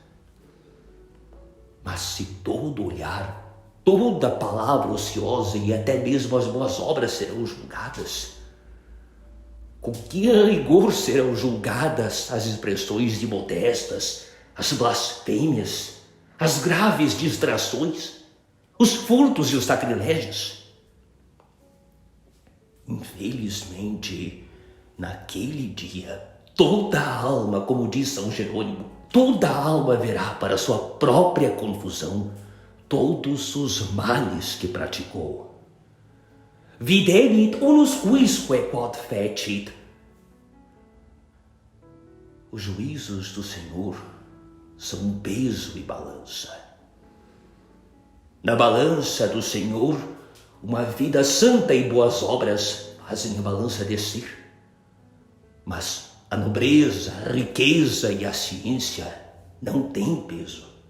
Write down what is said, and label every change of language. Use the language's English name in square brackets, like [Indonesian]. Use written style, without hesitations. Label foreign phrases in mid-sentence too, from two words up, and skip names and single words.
[Portuguese] Mas se todo olhar, toda palavra ociosa e até mesmo as boas obras serão julgadas, com que rigor serão julgadas as expressões imodestas, as blasfêmias, as graves distrações, os furtos e os sacrilégios? Infelizmente, naquele dia, toda a alma, como diz São Jerônimo, toda a alma verá para sua própria confusão todos os males que praticou. [Latin] Viderit unus quisque quod fecit. [Portuguese] Os juízos do Senhor são um peso e balança. Na balança do Senhor, uma vida santa e boas obras fazem a balança descer. Mas a nobreza, a riqueza e a ciência não têm peso.